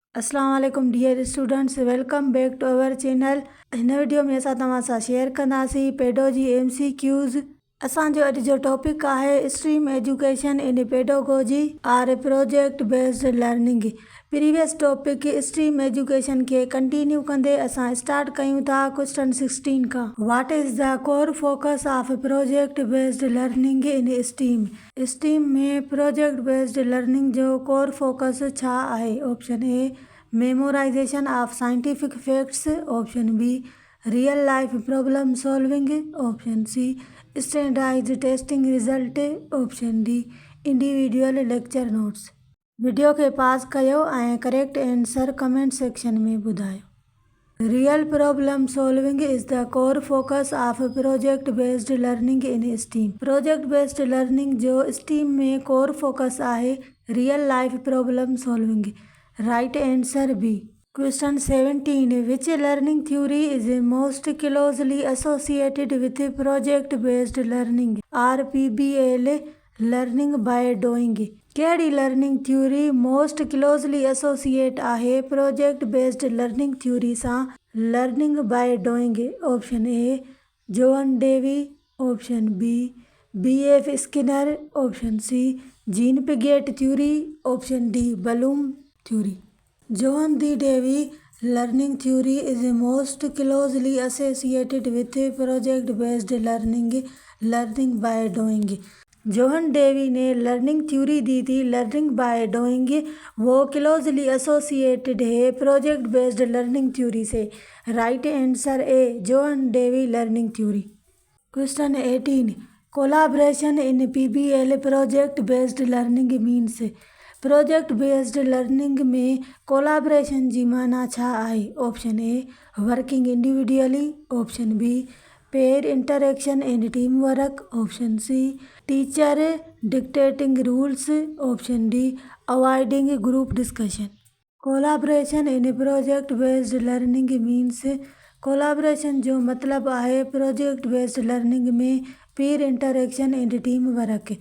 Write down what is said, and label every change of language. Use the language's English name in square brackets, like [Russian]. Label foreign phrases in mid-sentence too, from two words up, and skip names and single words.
[Arabic] السلام علیکم [English] dear students, welcome back to our channel. [Sindhi] हिन वीडियो में असां तव्हां सां शेयर कंदासीं [English] pedagogy MCQs. [Sindhi] असांजो अॼु जो टॉपिक आहे [English] stream education in pedagogy or project based learning. previous topic stream education [Sindhi] के कंटिन्यू कंदे असां स्टार्ट कयूं था क्वेश्चन 16 का। [English] What is the core focus of project based learning in STEAM. [Sindhi] स्टीम में [English] project based learning [Sindhi] जो [English] core focus [Sindhi] छा आहे? [English] Option A memorization of scientific facts, option B real life problem solving, option C standardized testing result, option D individual lecture notes. [Sindhi] वीडियो के पास कयो ऐं [English] correct answer comment section [Sindhi] में ॿुधायो। [English] Real problem solving is the core focus of project based learning in STEAM. project based learning [Sindhi] जो स्टीम में [English] core focus [Sindhi] आहे [English] real life problem solving. Right answer B. Question 17, which learning theory is most closely associated with project based learning or PBL learning by doing. [Sindhi] कहिड़ी [English] learning theory most closely associate [Sindhi] आहे [English] project based learning theory [Sindhi] सां [English] learning by doing? Option A John Dewey, option B BF Skinner, option C Jean Piaget theory, option D Bloom theory. जॉन डी डेवी learning theory is most closely associated with project based learning by doing। [Hindi] जॉन डेवी ने [English] learning theory [Hindi] दी थी [English] learning by doing, [Hindi] वो [English] closely associated [Hindi] है [English] project based learning theory [Hindi] से। [English] Right answer A John Dewey learning theory. Question 18, collaboration in PBL project based learning means. project based learning [Sindhi] में कोलाब्रेशन जी माना छा आहे? [English] Option A working individually, option B peer interaction and team work, option C teacher dictating rules, option D avoiding group discussion. collaboration in project based learning means collaboration [Sindhi] جو مطلب آهي [English] project based learning में peer interaction and team work।